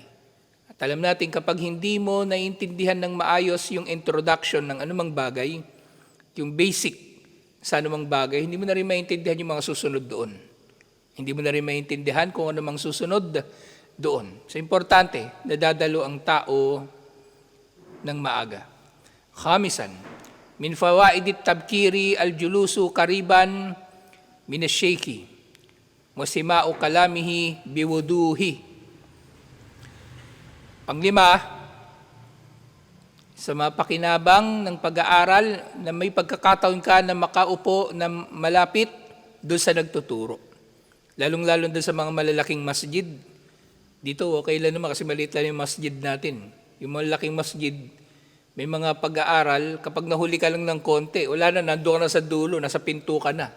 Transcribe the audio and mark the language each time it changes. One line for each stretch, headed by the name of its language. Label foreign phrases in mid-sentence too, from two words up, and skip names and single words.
Filipino: At alam natin kapag hindi mo naiintindihan ng maayos yung introduction ng anumang bagay, yung basic sa anumang bagay, hindi mo na rin maintindihan yung mga susunod doon. Hindi mo na rin maintindihan kung anumang susunod doon. So importante, nadadalo ang tao ng maaga.
Arabic: خامسا، من فوائد التبكير الجلوس قريبا من الشيخ وسماع كلامه بوضوح.
Filipino: Panglima, sa mga pakinabang ng pag-aaral na may pagkakataon ka na makaupo na malapit doon sa nagtuturo. Lalong-lalo doon sa mga malalaking masjid. Dito, okay lang naman kasi maliit lang yung masjid natin. Yung malalaking masjid, may mga pag-aaral, kapag nahuli ka lang ng konti, wala na, nandoon ka na sa dulo, nasa pinto ka na.